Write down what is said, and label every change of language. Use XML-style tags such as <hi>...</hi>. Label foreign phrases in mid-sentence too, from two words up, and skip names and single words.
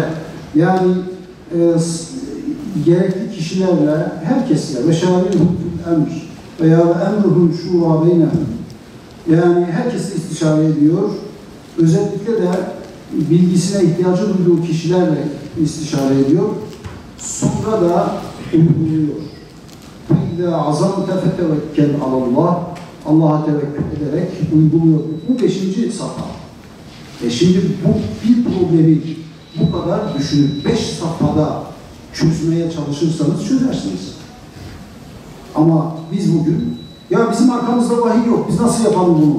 <tr>Yani gerekli kişilerle, herkesle ve</tr> <ar>شاورهم في الأمر</ar> <tr>veya</tr> <ar>أمرهم شورى بينهم.</ar> <tr>Yani herkes istişare ediyor. Özellikle de bilgisine ihtiyacı duyduğu kişilerle istişare ediyor. Sonra da uyguluyor.</tr> <ar>فَاِذَا عَزَمْتَ فَتَوَكَّلْ عَلَى اللّٰهِ</ar> <tr>Allah'a tevekkül ederek uyguluyor. Bu 5. safha. Şimdi bu bir problemi bu kadar düşünüp 5 safhada çözmeye çalışırsanız çözersiniz. Ama biz bugün, ya bizim arkamızda vahiy yok, biz nasıl yapalım bunu?</tr>